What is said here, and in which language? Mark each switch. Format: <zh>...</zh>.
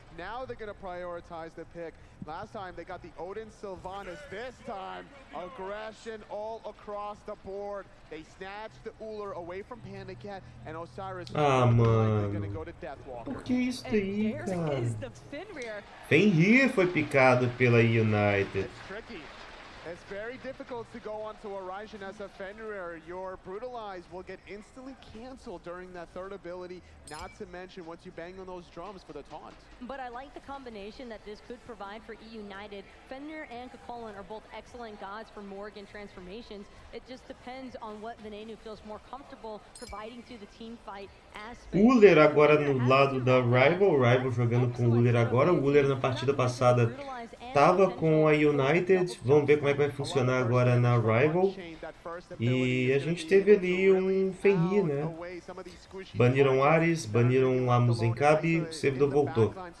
<en>Now they're going to prioritize the pick. Last time they got the Odin Sylvanas. This time, aggression all across the board. They snatched the Uller away from Panda Cat and Osiris.</en> <pt>Ah, mano. Por que isso daí, cara? Fenrir foi picado pela United.</pt> <en>It's very difficult to go onto Horizon as a Fenrir. Your Brutalize will get instantly canceled during that third ability, not to mention once you bang on those drums for the taunt. But I like the combination that this could provide for Eunited. Fenrir and Kakolan are both excellent gods for Morgan transformations. It just depends on what the Nenu feels more comfortable providing to the team fight aspect.</en> <pt>Uller agora no lado da Rival. Rival jogando com o Uller agora. O Uller na partida passada tava com a United. Vamos ver como é que vai funcionar agora na Rival. E a gente teve ali um Fenrir, né? Baniram Ares, baniram Amos em Cabe, o servidor voltou.</pt>